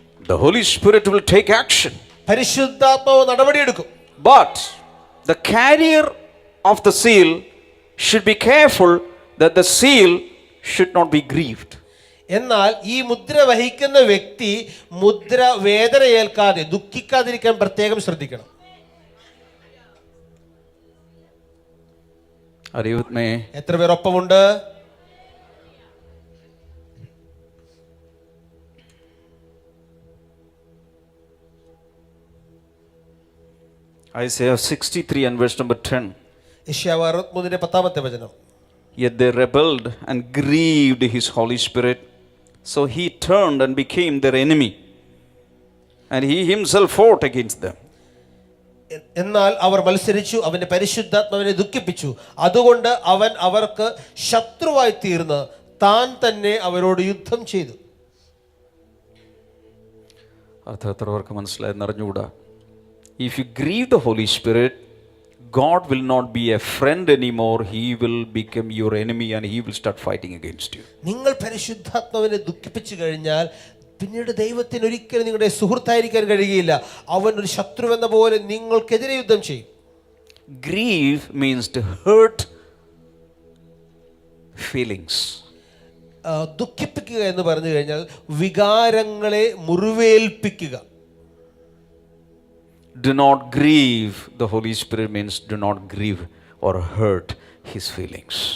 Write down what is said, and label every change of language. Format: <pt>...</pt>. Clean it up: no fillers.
<en>The Holy Spirit will take action.</en> <ml>പരിശുദ്ധാത്മാവ് നടപടിയെടുക്കും.</ml> <en>But the carrier of the seal should be careful that the seal should not be grieved.</en> <ml>എന്നാൽ ഈ മുദ്ര വഹിക്കുന്ന വ്യക്തി മുദ്ര വേദന ഏൽക്കാതെ ദുഃഖിക്കാതിരിക്കാൻ പ്രത്യേകം ശ്രദ്ധിക്കണം.</ml> <en>Are you with me?</en> <ml>എത്ര പേർ ഒപ്പമുണ്ട്?</ml> <en>Isaiah 63 and verse number 10.</en> <ml>യെശയ്യാവ് 63 10-ാമത്തെ വചനം.</ml> <en>Yet they rebelled and grieved his Holy Spirit. So he turned and became their enemy. And he himself fought against them.</en> <ml>എന്നാൽ അവർ മത്സരിച്ചു, അവന്റെ പരിശുദ്ധാത്മാവിനെ ദുഃഖിപ്പിച്ചു. അതുകൊണ്ട് അവൻ അവർക്ക് ശത്രുവായി തീർന്ന് താൻ തന്നെ അവരോട് യുദ്ധം ചെയ്തു. അർത്ഥം എത്ര പേർക്ക് മനസ്സിലായെന്ന് അറിഞ്ഞുകൂടാ?</ml> <en>If you grieve the Holy Spirit, God will not be a friend anymore. He will become your enemy and he will start fighting against you.</en> <ml>നിങ്ങൾ പരിശുദ്ധാത്മാവിനെ ദുഃഖിപ്പിച്ചു കഴിഞ്ഞാൽ പിന്നീട് ദൈവത്തിന് ഒരിക്കലും നിങ്ങളുടെ സുഹൃത്തായിരിക്കാൻ കഴിയുകയില്ല. അവൻ ഒരു ശത്രുവെന്ന പോലെ നിങ്ങൾക്കെതിരെ യുദ്ധം ചെയ്യും.</ml> <en>Grieve means to hurt feelings.</en> <ml>ദുഃഖിപ്പിക്കുക എന്ന് പറഞ്ഞു കഴിഞ്ഞാൽ വികാരങ്ങളെ മുറിവേൽപ്പിക്കുക.</ml> <en>Do not grieve the Holy Spirit means do not grieve or hurt his feelings.</en>